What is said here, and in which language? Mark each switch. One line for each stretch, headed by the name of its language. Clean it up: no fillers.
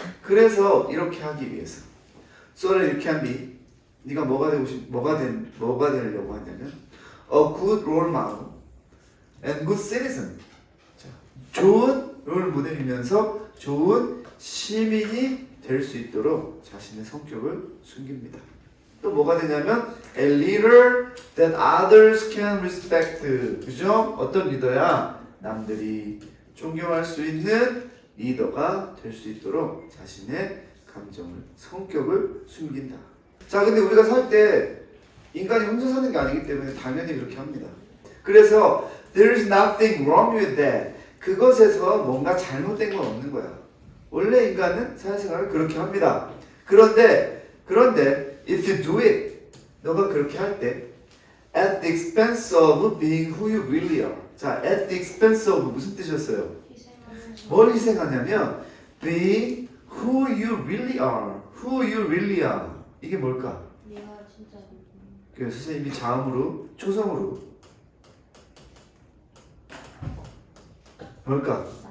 Korean: 그래서 이렇게 하기 위해서 so를 이렇게 한 뒤 네가 뭐가 되려고 하냐면
English: a good role model and good citizen.
Korean: 자, 좋은 롤 모델이면서 좋은 시민이 될 수 있도록 자신의 성격을 숨깁니다. 또 뭐가 되냐면
English: a leader that others can respect.
Korean: 그죠? 어떤 리더야? 남들이 존경할 수 있는 리더가 될 수 있도록 자신의 감정을, 성격을 숨긴다. 자, 근데 우리가 살 때 인간이 혼자 사는 게 아니기 때문에 당연히 그렇게 합니다. 그래서
English: there's nothing wrong with that.
Korean: 그것에서 뭔가 잘못된 건 없는 거야. 원래 인간은 사회생활을 그렇게 합니다. 그런데
English: if you do it,
Korean: 너가 그렇게 할 때
English: at the expense of being who you really are.
Korean: 자,
English: at the expense of
Korean: 무슨 뜻이었어요? 뭘 희생하냐면
English: being who you really are. Who you really are.
Korean: 이게 뭘까? 내가 진짜 그 선생님이 자음으로 초성으로 뭘까?